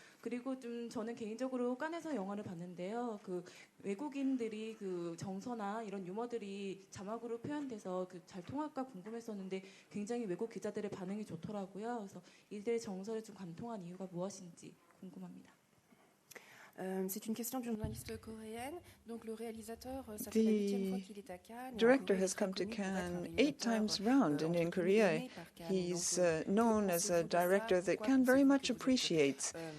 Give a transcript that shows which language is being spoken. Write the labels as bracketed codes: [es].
[ko] 그리고 좀 저는 개인적으로 칸에서 영화를 봤는데요. 그 외국인들이 그 정서나 이런 유머들이 자막으로 표현돼서 그 잘 통할까 궁금했었는데 굉장히 외국 기자들의 반응이 좋더라고요. 그래서 이들의 정서를 좀 감통한 이유가 무엇인지 궁금합니다. [fr] C'est une question d'une journaliste coréenne. Donc le réalisateur, ça fait la 8e fois qu'il est à Cannes. [en] Director has come to Cannes 8 times round, and in Korea he's known as a director that Cannes very much appreciates.